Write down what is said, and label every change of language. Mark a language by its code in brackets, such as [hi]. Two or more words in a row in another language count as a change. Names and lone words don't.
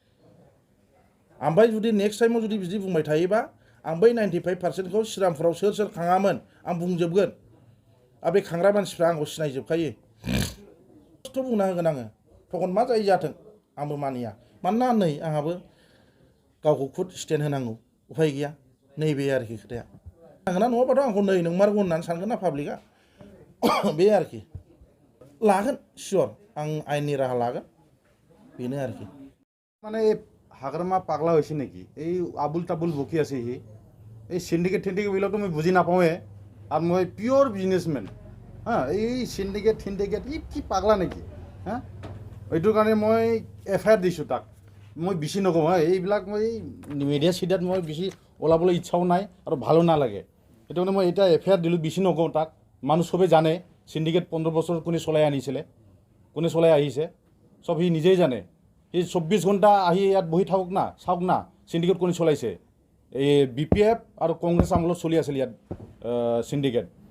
[brx] ओमफ्राय जुदि नेक्स्ट टाइमाव जुदि बिदि बुंबाय थायोबा आं बै 95%खौ श्रीरामपुराव सोर खाङामोन आं बुंजोबगोन आरो बे खांग्रा मानसिफ्रा आंखौ सिनायजोबखायो खस्थ' बुंना होगोन आङो थखन मा जायो जाथों आंबो मानिया मानोना नै आंहाबो गावखौ खुद स्टेन्ड होनांगौ उफाय गैया नैबे आरोखि खोथाया नांगोना नङाबाथ' आंखौ नै नोंमारगौ होननानै सानगोन ना पाब्लिकआ बे आरोखि लागोन सियर आं आयेननि राहा लागोन बेनो आरोखि [as] মানে হাগ্ৰামা পাগলা হৈছে নেকি এই আবুল তাবুল বকি আছে সি এই সিন্ডিকেট বিলাকতো মই বুজি নাপাওঁৱে আৰু মই [en] pure businessman [as] এই সিন্ডিকেট ই কি পাগলা নেকি এইটোৰ কাৰণে মই FIR দিছোঁ তাক মই বেছি নকওঁ এইবিলাক মই মিডিয়া চিডিয়াত মই বেছি ওলাবলৈ ইচ্ছাও নাই আৰু ভালো নালাগে সেইটো কাৰণে মই এতিয়া FIR দিলোঁ বেছি নকওঁ তাক মানুহ চবেই জানে সিন্ডিকেট 15 বছৰ কোনে চলাই আনিছিলে কোনে চলাই আহিছে চব সি নিজেই জানে এই 24 ঘণ্টা আহি ইয়াত বহি থাকক না চাওক না সিন্ডিকেট কোনে চলাইছে এই BPF আৰু কংগ্ৰেছ আমলত চলি আছিল ইয়াত সিন্ডিকেট